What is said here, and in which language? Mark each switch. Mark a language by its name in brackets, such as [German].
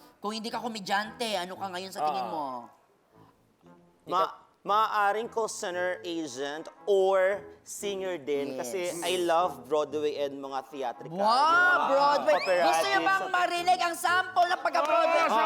[Filipino] kung hindi ka komedyante, ano ka ngayon sa tingin mo? Maaaring co-center agent or singer din [English] Yes. kasi I love Broadway and mga theatrical. Wow, Broadway. Operatic. [Filipino] Gusto niyo bang marinig ang sample ng pagka-Broadway?